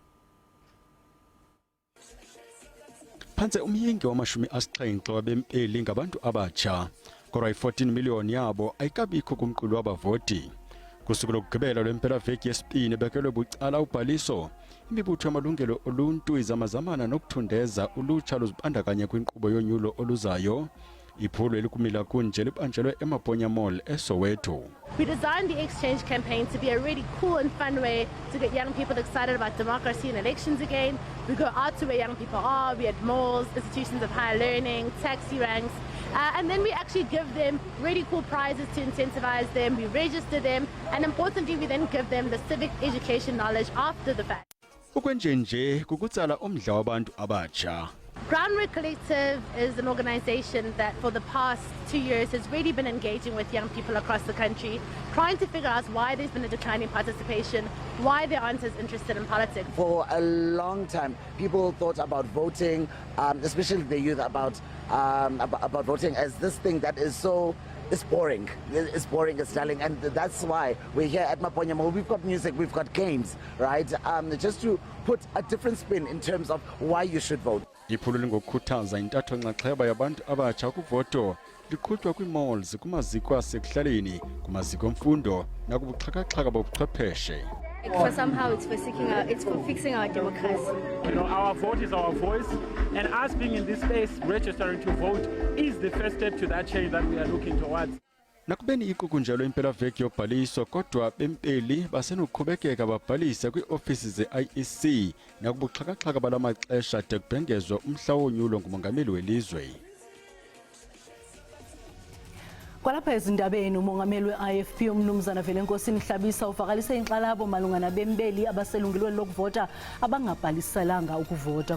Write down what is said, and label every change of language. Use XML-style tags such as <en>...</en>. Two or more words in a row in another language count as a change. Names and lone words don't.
<xh>Phantse umyinge wama-70 wabempeli ngabantu abatsha, kodwa i-14 miliyoni yabo ayikabikho kumqulu wabavoti. Kusuku lokugqibela lwempelaveki yesibini bekelwe bucala ubhaliso, imibutho yamalungelo oluntu izamazamana nokuthundeza ulutsha luzibandakanye kwinkqubo yonyulo oluzayo. Iphulo elikumila kunje libanjelwe eMaponya Mall eSoweto.</xh> <en>We designed the exchange campaign to be a really cool and fun way to get young people excited about democracy and elections again. We go out to where young people are, we at malls, institutions of higher learning, taxi ranks, and then we actually give them really cool prizes to incentivize them, we register them, and importantly we then give them the civic education knowledge after the fact.</en> <xh>Ukwenjenje kukutsala umdla wabantu abatsha.</xh> <en>Groundwork Collective is an organization that for the past 2 years has really been engaging with young people across the country, trying to figure out why there's been a decline in participation, why they aren't as interested in politics. For a long time, people thought about voting, especially the youth, about voting as this thing that is so it's boring. It's boring, it's dull, and that's why we're here at Maponyamo. We've got music, we've got games, right? Just to put a different spin in terms of why you should vote.</en> <xh>Iphulo lingokukhuthaza intatho nxaxheba yabantu abatsha kuvoto liqhutywa kwi-malls, kumaziko asekuhlaleni, kumaziko emfundo nakubuxhakaxhaka bobuchwepheshe.</xh> <en>For somehow it's for fixing our democracy. You know, our vote is our voice, and us being in this space, registering to vote, is the first step to that change that we are looking towards.</en> <xh>Nakubeni iqukunjalo impelaveki yobhaliso kodwa bempeli basenokuqhubekeka babhalise kwii-ofisi ze-IEC nakubuxhakaxhaka bala maxesha de kubhengezwa umhla wonyulo ngumongameli welizwe. Kwalapha ezindabeni umongameli we-IFP umnumzana Velenkosini Hlabisa uvakalise inxalabo malunga nabembeli abaselungelweni lokuvota abangabhaliselanga ukuvota.</xh>